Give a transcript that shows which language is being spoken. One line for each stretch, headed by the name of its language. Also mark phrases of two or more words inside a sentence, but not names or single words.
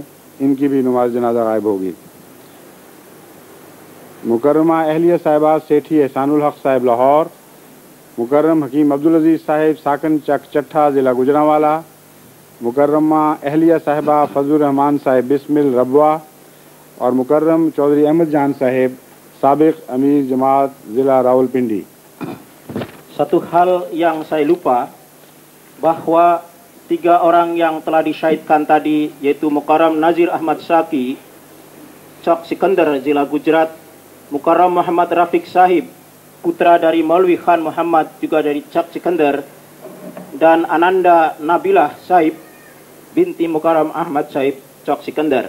Urdu: ان کی بھی نماز جنازہ غائب ہوگی۔ مکرمہ اہلیہ صاحبہ سیٹھی احسان الحق صاحب لاہور، مکرم حکیم عبدالعزیز صاحب ساکن چٹھہ ضلع گوجرانوالہ، مکرمہ اہلیہ صاحبہ فضل الرحمان صاحب بسمل ربوہ اور مکرم چوہدری احمد جان صاحب سابق امیر جماعت ضلع راولپنڈی.
Indonesian: Satu hal yang saya lupa, bahwa 3 orang yang telah disyahidkan tadi, yaitu Mukarram Nazir Ahmad Syaki, Cok Sikandar, Zila Gujarat, Mukarram Muhammad Rafiq Sahib, putra dari Maulwi Khan Muhammad, juga dari Cok Sikandar, dan Ananda Nabilah Sahib, binti Mukarram Ahmad Sahib, Cok Sikandar.